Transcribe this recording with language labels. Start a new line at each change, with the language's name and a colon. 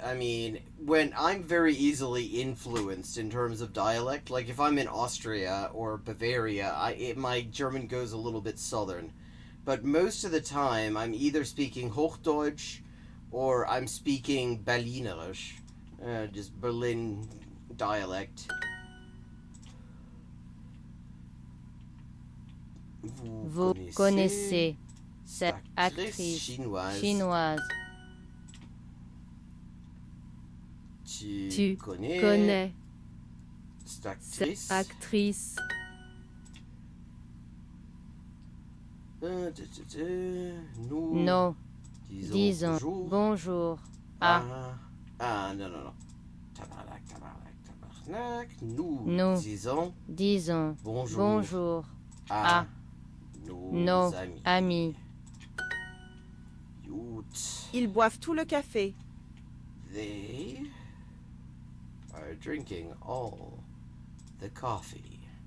English: I mean, when I'm very easily influenced in terms of dialect, like if I'm in Austria or Bavaria, my German goes a little bit southern. But most of the time, I'm either speaking Hochdeutsch or I'm speaking Berlinerisch, just Berlin dialect.
French: Vous connaissez cette actrice chinoise. Tu connais cette actrice. Nous disons bonjour à. Non. Tabarnak. Nous disons bonjour à nos amis. Ils boivent tout le café.
English: They are drinking all the coffee.